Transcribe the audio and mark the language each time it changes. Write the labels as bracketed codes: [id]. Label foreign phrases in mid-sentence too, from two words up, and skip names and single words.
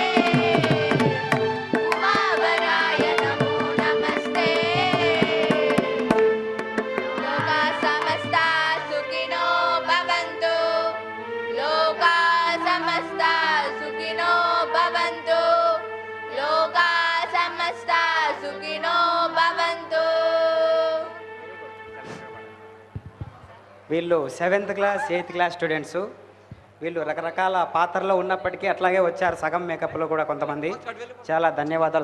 [sa] उमावराय नमो नमस्ते लोका समस्ता सुखिनो भवन्तु लोका समस्ता सुखिनो भवन्तु लोका समस्ता सुखिनो भवन्तु [te] వీళ్ళు [en] 7th class 8th class students. [te] వీళ్ళు రకరకాల పాత్రలో ఉన్నప్పటికీ అట్లాగే వచ్చారు, సగం మేకప్లో కూడా కొంతమంది. చాలా ధన్యవాదాలు.